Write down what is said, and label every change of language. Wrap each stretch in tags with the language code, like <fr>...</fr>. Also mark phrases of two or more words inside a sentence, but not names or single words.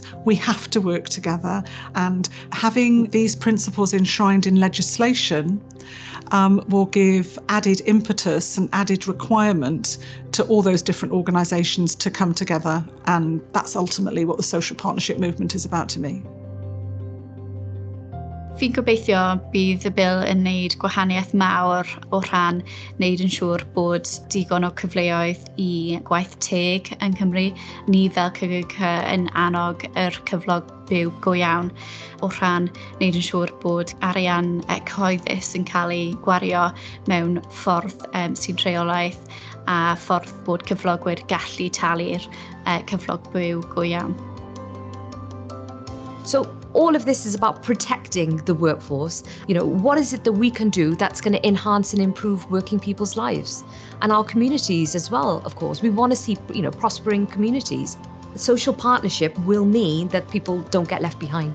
<en>We have to work together, and having these principles enshrined in legislation will give added impetus and added requirement to all those different organisations to come together, and that's ultimately what the social partnership movement is about to me.</en> <cy>Fi'n gobeithio bydd y bil yn wneud gwahaniaeth mawr o rhan wneud yn siŵr bod digon o cyfleoedd i gwaith teg yn Cymru. Ni fel CGC yn annog yr cyflog byw go iawn o rhan wneud yn siŵr bod arian cyhoeddus yn cael ei gwario mewn ffordd sy'n rheolaeth a ffordd bod cyflogwyr gallu talu'r cyflog byw go iawn.</cy> <en>So all of this is about protecting the workforce. You know, what is it that we can do that's going to enhance and improve working people's lives and our communities as well, of course. We want to see, prospering communities. Social partnership will mean that people don't get left behind.</en>